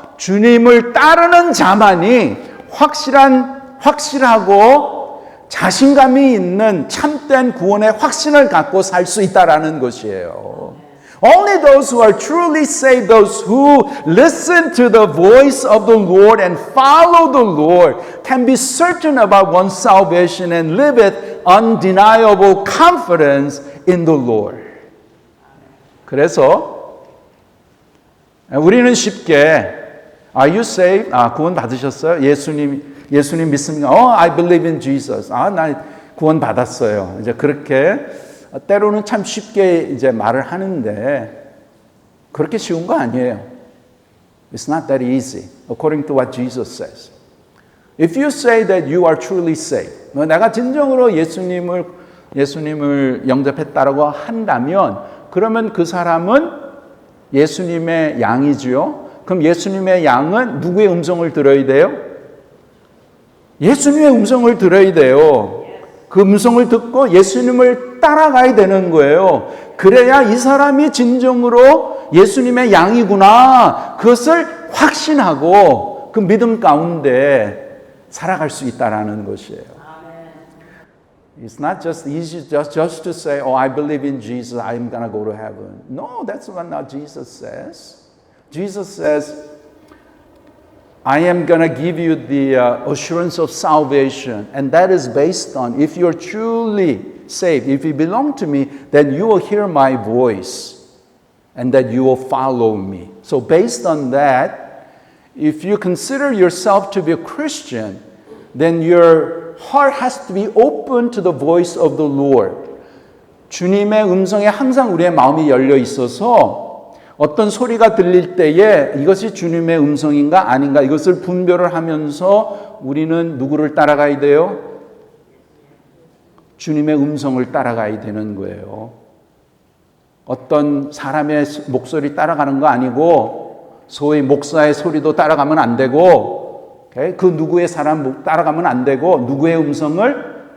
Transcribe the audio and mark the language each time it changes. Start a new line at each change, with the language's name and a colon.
Korean: 주님을 따르는 자만이 확실하고 자신감이 있는 참된 구원의 확신을 갖고 살 수 있다라는 것이에요.
English: Only those who are truly saved, those who listen to the voice of the Lord and follow the Lord, can be certain about one's salvation and live with undeniable confidence in the Lord.
Korean: 그래서 우리는 쉽게
English: Are you saved?
Korean: 구원 받으셨어요? 예수님 믿습니까?
English: I believe in Jesus.
Korean: 나 구원 받았어요. 이제 그렇게 때로는 참 쉽게 이제 말을 하는데 그렇게 쉬운 거 아니에요.
English: It's not that easy, according to what Jesus says. If you say that you are truly saved,
Korean: 내가 진정으로 예수님을 영접했다라고 한다면, 그러면 그 사람은 예수님의 양이지요. 그럼 예수님의 양은 누구의 음성을 들어야 돼요? 예수님의 음성을 들어야 돼요. 그 음성을 듣고 예수님을 따라가야 되는 거예요. 그래야 이 사람이 진정으로 예수님의 양이구나, 그것을 확신하고 그 믿음 가운데 살아갈 수 있다라는 것이에요.
English: It's not just easy just to say, I believe in Jesus, I'm going to go to heaven. No, that's what not Jesus says. Jesus says, I am going to give you the assurance of salvation, and that is based on if you're truly saved, if you belong to me, then you will hear my voice, and that you will follow me. So based on that, if you consider yourself to be a Christian, then your heart has to be open to the voice of the Lord.
Korean: 주님의 음성에 항상 우리의 마음이 열려 있어서 어떤 소리가 들릴 때에 이것이 주님의 음성인가 아닌가 이것을 분별을 하면서 우리는 누구를 따라가야 돼요? 주님의 음성을 따라가야 되는 거예요. 어떤 사람의 목소리 따라가는 거 아니고 소위 목사의 소리도 따라가면 안 되고 그 누구의 사람 따라가면 안 되고 누구의 음성을?